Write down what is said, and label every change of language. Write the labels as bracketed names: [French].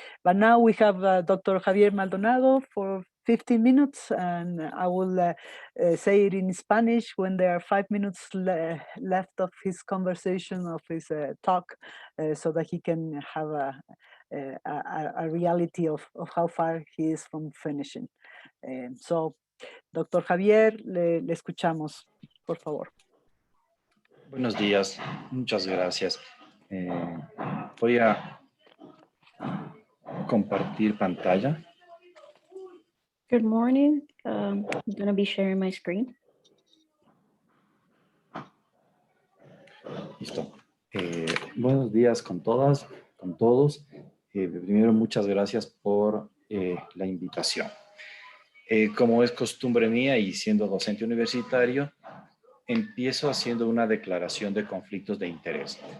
[English] But now we have Dr. Javier Maldonado for 15 minutes, and I will say it in Spanish when there are 5 minutes left of his conversation, of his talk, so that he can have a reality of how far he is from finishing. So, Dr. [Spanish] Javier, le escuchamos, por favor. Buenos días, muchas gracias. Voy a compartir pantalla. [English] Good morning. I'm going to be sharing my screen. [Spanish] Listo. Buenos días con todas, con todos. Primero, muchas gracias por la invitación. Como es costumbre mía y siendo docente universitario, empiezo haciendo una declaración de conflictos de interés.